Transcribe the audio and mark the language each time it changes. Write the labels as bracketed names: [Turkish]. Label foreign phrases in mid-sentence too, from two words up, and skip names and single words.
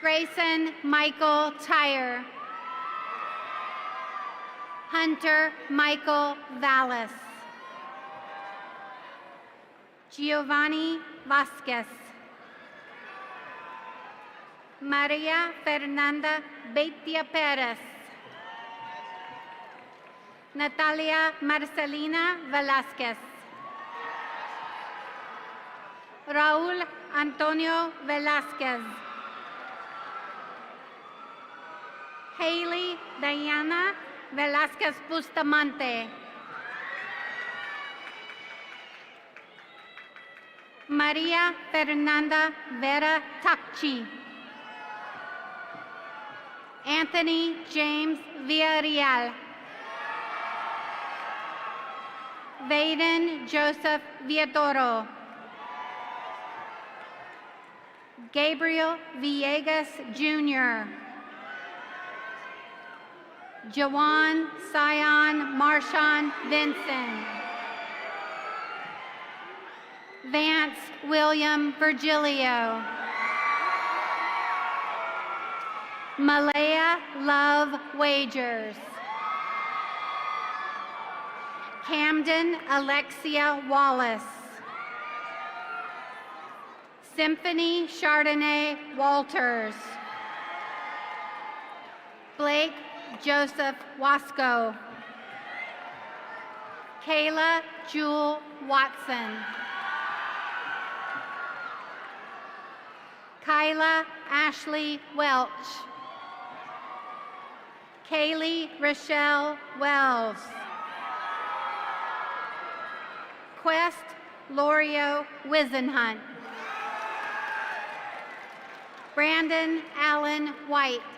[English] Grayson Michael Tyre. Hunter Michael Vallis. Giovanni Vasquez. Maria Fernanda Beitia Perez. Natalia Marcelina Velasquez. Raúl Antonio Velasquez. Haley Diana Velasquez Bustamante. Maria Fernanda Vera Takchi. Anthony James Villarreal. Vaden Joseph Villatoro. Gabriel Villegas Jr. Jawan Sion Marshawn Vinson. Vance William Virgilio. Malaya Love Wagers. Camden Alexia Wallace. Symphony Chardonnay Walters. Blake Joseph Wasco. Kayla Jewel Watson. Kyla Ashley Welch. Kaylee Rochelle Wells. Quest Lorio Wisenhunt. Brandon Allen White.